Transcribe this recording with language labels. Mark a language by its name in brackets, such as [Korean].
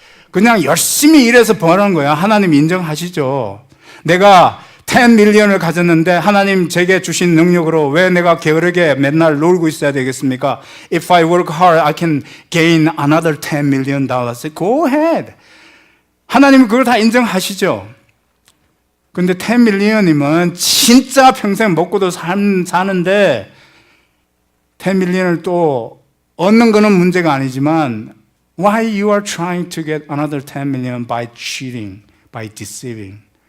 [Korean] 그냥 열심히 일해서 버는 거야. 하나님 인정하시죠? 내가 10 밀리언을 가졌는데 하나님 제게 주신 능력으로 왜 내가 게으르게 맨날 놀고 있어야 되겠습니까? [English] If I work hard, I can gain another 10 million dollars. Go ahead. [Korean] 하나님 그걸 다 인정하시죠? 근데 10 밀리언이면 진짜 평생 먹고도 사는데 10 밀리언을 또 얻는 거는 문제가 아니지만 [English] why you are trying to get another 10 million by cheating, by deceiving.